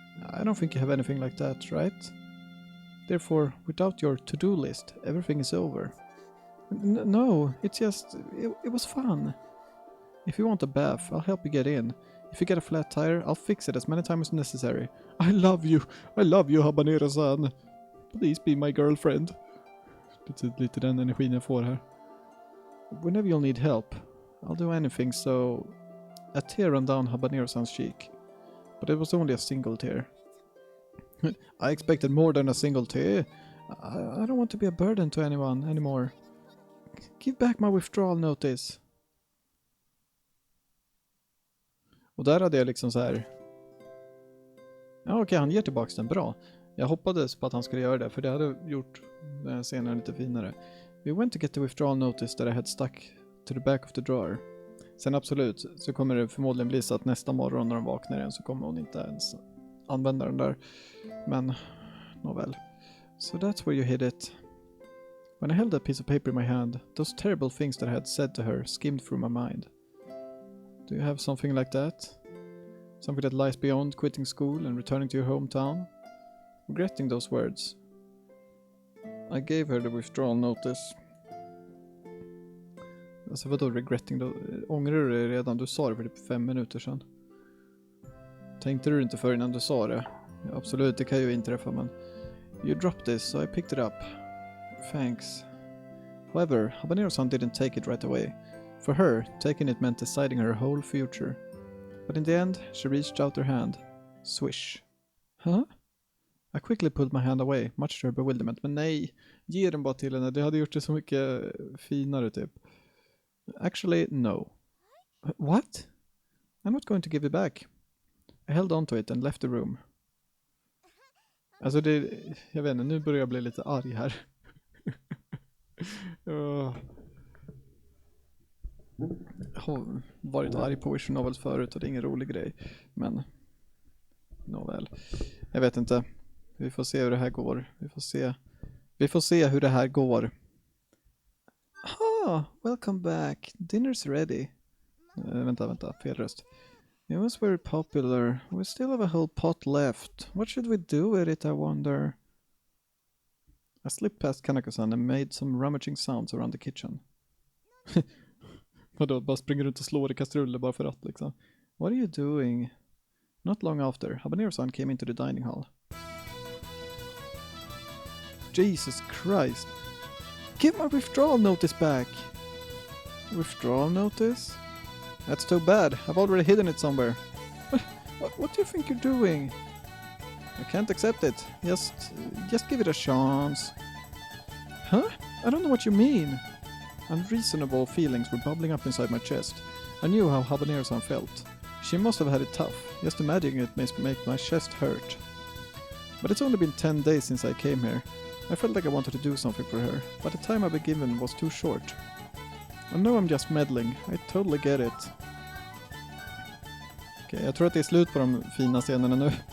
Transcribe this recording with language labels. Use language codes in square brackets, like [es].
[en] I don't think you have anything like that, right? Therefore, without your to-do list, everything is over. No, it's just... It was fun. If you want a bath, I'll help you get in. If you get a flat tire, I'll fix it as many times as necessary. I love you, Habanero-san. Please be my girlfriend. [sv] Det är lite den energin jag får här. [en] Whenever you'll need help, I'll do anything, so... A tear ran down Habanero-san's cheek. But it was only a single tear. I expected more than a single tear. I don't want to be a burden to anyone anymore. Give back my withdrawal notice. [sv] Och där hade jag liksom så här. Ja, okej, han ger tillbaka den bra. Jag hoppades på att han skulle göra det, för det hade gjort den här scenen lite finare. [en] We went to get the withdrawal notice that I had stuck to the back of the drawer. [sv] Sen absolut så kommer det förmodligen bli så att nästa morgon när de vaknar igen så kommer hon inte ens använda den där. Men, nåväl. [en] So that's where you hid it. When I held that piece of paper in my hand, those terrible things that I had said to her skimmed through my mind. Do you have something like that? Something that lies beyond quitting school and returning to your hometown? Regretting those words. I gave her the withdrawal notice. [sv] Alltså vadå regretting då? Ångrar du det redan? Du sa det för typ 5 minuter sedan. Tänkte du inte för innan du sa det? Ja, absolut, det kan ju inträffa, men... [en] You dropped this, so I picked it up. Thanks. However, Habanero-san didn't take it right away. For her, taking it meant deciding her whole future. But in the end, she reached out her hand. Swish. Huh? I quickly pulled my hand away, much to her bewilderment. [sv] Men nej, ge den bara till henne. Det hade gjort det så mycket finare typ. [en] Actually, no. What? I'm not going to give it back. I held on to it and left the room. [sv] Alltså det, jag vet inte, nu börjar jag bli lite arg här. Jag har varit arg på Vision Novels förut och det är ingen rolig grej. Men, nåväl. Jag vet inte. Vi får se hur det här går. Vi får se hur det här går. [en] Ah, welcome back. Dinner's ready. [sv] Vänta, fel röst. [en] It was very popular. We still have a whole pot left. What should we do with it, I wonder? I slipped past Kanako-san and made some rummaging sounds around the kitchen. [sv] Vadå, bara springer runt och slår i kastruller bara för att liksom. [en] What are you doing? Not long after, Habanero-san came into the dining hall. Jesus Christ! Give my withdrawal notice back! Withdrawal notice? That's too bad. I've already hidden it somewhere. What do you think you're doing? I can't accept it. Just give it a chance. Huh? I don't know what you mean. Unreasonable feelings were bubbling up inside my chest. I knew how Habanero-san felt. She must have had it tough. Just imagining it makes my chest hurt. But it's only been 10 days since I came here. I felt like I wanted to do something for her, but the time I've been given was too short. I know I'm just meddling. I totally get it. [sv] Okej, jag tror att det är slut på de fina scenerna nu.